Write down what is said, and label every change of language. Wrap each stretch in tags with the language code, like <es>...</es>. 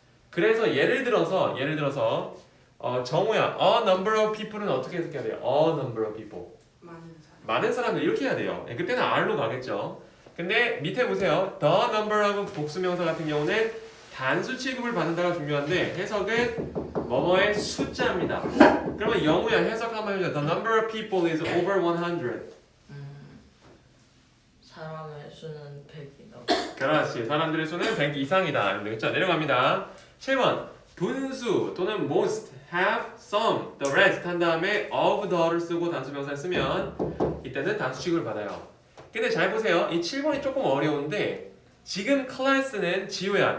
<ko>그래서 예를 들어서 정우야</ko> <en>a number of people</en> <ko>은 어떻게 해석해야 돼요?</ko> <en>a number of people</en> <ko>많은 사람. 많은 사람들 이렇게 해야 돼요. 그때는 R로 가겠죠. 근데 밑에 보세요.</ko> <en>the number of</en> <ko>복수명사 같은 경우는 단수 취급을 받는다가 중요한데 해석은 뭐뭐의 숫자입니다. 그러면 영우야 해석 한번 해줘.</ko> <en>The number of people is over 100.</en> <ko>사람의 수는 100이다. 그렇지. 사람들의 수는 100 이상이다. 되겠죠? 내려갑니다. 7번. 분수 또는</ko> <en>most, have, some, the rest</en> <ko>한 다음에</ko> <en>of the</en> <ko>를 쓰고 단수명사를 쓰면 이때는 단수 취급을 받아요. 근데 잘 보세요. 이 7번이 조금 어려운데 지금 클래스는 지우야.</ko>